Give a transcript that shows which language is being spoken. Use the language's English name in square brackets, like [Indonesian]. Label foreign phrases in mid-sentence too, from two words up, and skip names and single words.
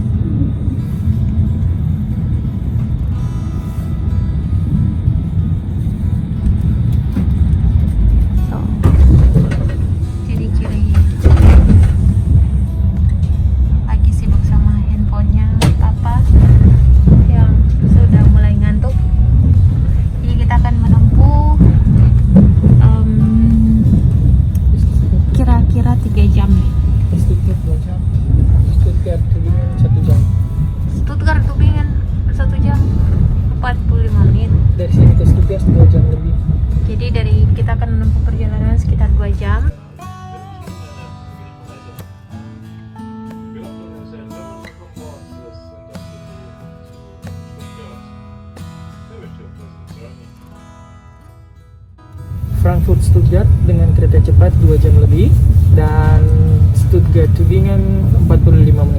[Indonesian] So, ciri-ciri lagi sibuk sama handphonenya Papa yang sudah mulai ngantuk. Jadi kita akan menempuh kira-kira 3 jam. Stuttgart 2 jam, Stuttgart Tübingen 1 jam. Stuttgart Tübingen 1 jam 45 menit. Dari sini ke Stuttgart 2 jam lebih. Jadi dari kita akan menempuh perjalanan sekitar 2 jam. Frankfurt Stuttgart dengan kereta cepat 2 jam lebih, dan Stuttgart Tübingen 45 menit.